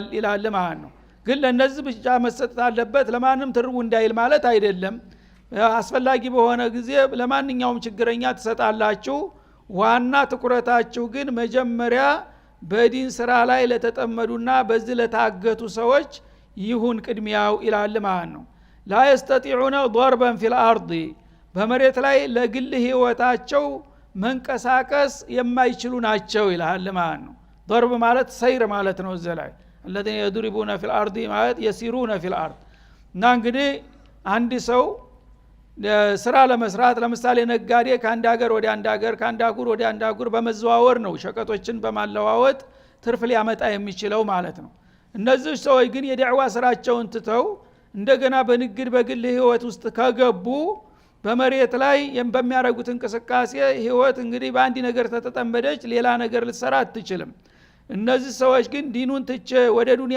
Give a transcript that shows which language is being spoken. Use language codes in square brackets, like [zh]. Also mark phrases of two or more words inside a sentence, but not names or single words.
[am] ይላል ማለት ነው። ግን ለነዚህ ብቻ መሰጠት አለበት ለማንም ትርቡ እንዳይል ማለት አይደለም። አስፈላጊ በሆነ ጊዜ ለማንኛውም ችግረኛ ትሰጣላችሁ። ዋና ትኩረታችሁ ግን መጀመሪያ በዲን ስራ ላይ ለተጠመዱና በዚህ ለታገቱ ሰዎች ይሁን ቅድሚያው ይላል ማለት ነው። ላ [ar] يستطيعون ضربا في الارض [am] በመሬት ላይ ለግል ህይወታቸው መንቀሳቀስ የማይችሉ ናቸው ይላል ማለት ነው። ضرب ማለት ሰይር ማለት ነው። ዘላይ [ar] الذين يضربون في الارض [am] ማለት [ar] يسيرون في الارض [am] እና እንግዲህ አንድ ሰው ስራ ለመስራት ለምሳሌ ነጋዴ ከአንድ ሀገር ወደ አንድ ሀገር ከአንድ አህጉር ወደ አንድ አህጉር በመዘዋወር ነው ሸቀጦችን በማለዋወጥ ትርፍ ሊያመጣ የሚችለው ማለት ነው። እነዚህ ሰዎች ግን የዳዕዋ ስራቸውን ትተው እንደገና በንግድ በግል ህይወት ውስጥ ከገቡ በመሬት ላይ በሚያደርጉት እንቅስቃሴ ህይወት እንግዲህ በአንድ ነገር ተተጠመደች ሌላ ነገር ልትሰራ አትችልም። እነዚህ ሰዎች ግን ዲኑን ትቼ ወደ ዱንያ